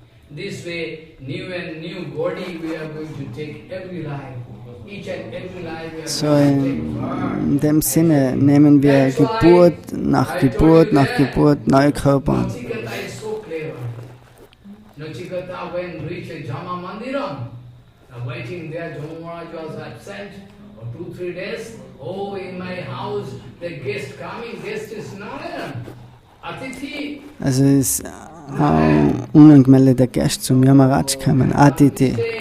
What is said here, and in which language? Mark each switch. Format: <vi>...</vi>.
<en>This way, new and new body we are going to take every life. Each and every life we are So going to take.</en> <de>in dem Sinne nehmen wir Geburt nach Geburt nach Geburt neue Körper an.</de> <en>Nachiketa is so clever. Nachiketa when reached Jama Mandiram, waiting there, Jama Maharaj was absent for 2-3 days. Oh, in my house, the guest coming, guest is Narayan.</en> <sa>Atithi.</sa> <de>Also ist unangemeldeter Gast zum Yamaraj gekommen, Aditi.</de>